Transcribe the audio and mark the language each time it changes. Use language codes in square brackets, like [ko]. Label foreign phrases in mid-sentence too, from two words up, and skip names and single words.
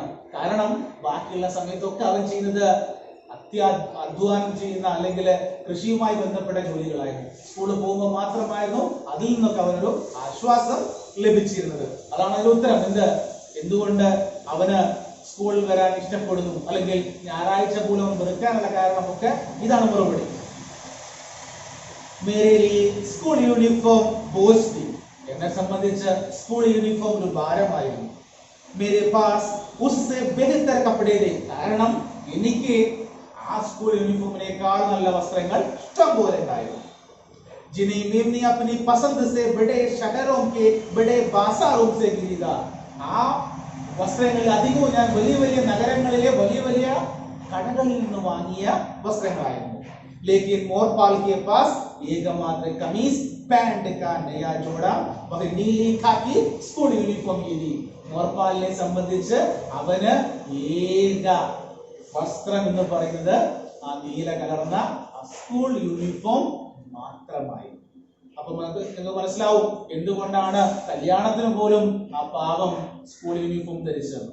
[ml] കാരണം ബാക്കിയുള്ള സമയത്തൊക്കെ അവൻ ചെയ്യുന്നത് അധ്വാനം ചെയ്യുന്ന അല്ലെങ്കിൽ കൃഷിയുമായി ബന്ധപ്പെട്ട ജോലികളായിരുന്നു. സ്കൂളിൽ പോകുമ്പോൾ മാത്രമായിരുന്നു അതിൽ നിന്നൊക്കെ അവനൊരു ആശ്വാസം ലഭിച്ചിരുന്നത്. അതാണ് അതിന്റെ ഉത്തരം. എന്തുകൊണ്ട് അവന് സ്കൂളിൽ വരാൻ ഇഷ്ടപ്പെടുന്നു അല്ലെങ്കിൽ ഞായറാഴ്ച പോലും വെറുക്കാനുള്ള കാരണമൊക്കെ ഇതാണ് മറുപടി. [hi] मेरे लिए स्कूल यूनिफॉर्म बोझ थी. [ml] എന്നെ സംബന്ധിച്ച് സ്കൂൾ യൂണിഫോം ഒരു ഭാരമായിരുന്നു. [hi] मेरे पास उससे बेहतर कपड़े थे. [ml] കാരണം എനിക്ക് ആ സ്കൂൾ യൂണിഫോമിനേക്കാൾ നല്ല വസ്ത്രങ്ങൾ ഇഷ്ടം പോലെ ഉണ്ടായിരുന്നു. [hi] जिन्हें मैंने अपनी पसंद से बड़े शहरों के बड़े बाजारों से खरीदा. [ml] ആ വസ്ത്രങ്ങൾ അധികവും ഞാൻ വലിയ വലിയ നഗരങ്ങളിലെ വലിയ വലിയ കടകളിൽ നിന്ന് വാങ്ങിയ വസ്ത്രങ്ങളായിരുന്നു. [hi] लेकिन मोरपाल के पास एकमात्र कमीज पैंट का नया जोड़ा वह नीली खाकी स्कूल यूनिफॉर्म की थी. [ml] മോർപാലിനെ സംബന്ധിച്ച് അവന് ഏക വസ്ത്രം എന്ന് പറയുന്നത് ആ നീല കലർന്ന സ്കൂൾ യൂണിഫോം മാത്രമായി. അപ്പൊ നിങ്ങൾക്ക് മനസ്സിലാവും എന്തുകൊണ്ടാണ് കല്യാണത്തിന് പോലും ആ പാവം സ്കൂൾ യൂണിഫോം ധരിച്ചത്.